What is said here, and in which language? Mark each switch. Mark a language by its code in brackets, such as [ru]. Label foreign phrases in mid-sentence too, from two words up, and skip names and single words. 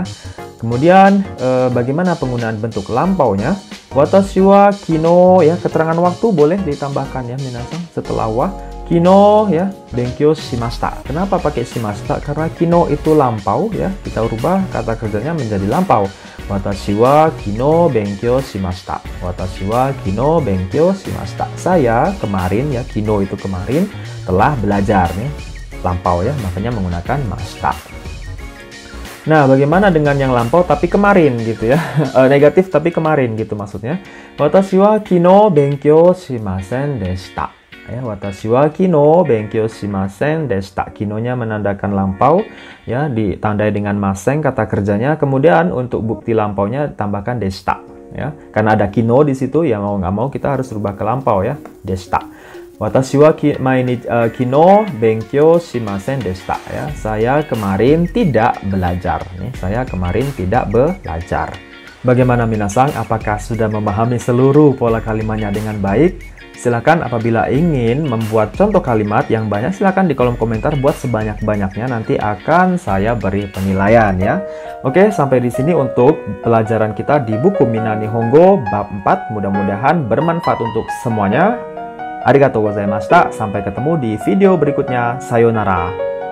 [id] Kemudian bagaimana penggunaan bentuk lampaunya? [ja] 私 は 昨日 [id] ya, keterangan waktu boleh ditambahkan ya minasang setelah wa. Kino ya, [ja] 勉強 しました. [id] Kenapa pakai shimashita? Karena kino itu lampau ya. Kita rubah kata kerjanya menjadi lampau. [ja] 私 は 昨日 勉強 しました。私 は 昨日 勉強 しました. [id] Saya kemarin ya, kino itu kemarin, telah belajar nih. Lampau ya, makanya menggunakan mashita. Nah, bagaimana dengan yang lampau tapi kemarin gitu ya? Negatif tapi kemarin gitu maksudnya. [ja] 私 は 昨日 勉強 しません でした. Ya, 私 は 昨日 勉強 しません でした. [id] Kinonya menandakan lampau ya, ditandai dengan maseng kata kerjanya. Kemudian untuk bukti lampaunya tambahkan deshita ya. Karena ada kino di situ ya, mau nggak mau kita harus rubah ke lampau ya, deshita. [ja] 私 は 昨日 勉強 しません でした ya. [id] Saya kemarin tidak belajar nih. Saya kemarin tidak belajar. Bagaimana minasang? Apakah sudah memahami seluruh pola kalimatnya dengan baik? Silakan apabila ingin membuat contoh kalimat yang banyak, silakan di kolom komentar buat sebanyak-banyaknya, nanti akan saya beri penilaian ya. Oke, sampai di sini untuk pelajaran kita di buku Mina Nihongo bab 4. Mudah-mudahan bermanfaat untuk semuanya. [ja] ありがとう ございました. [id] Sampai ketemu di video berikutnya. Sayonara.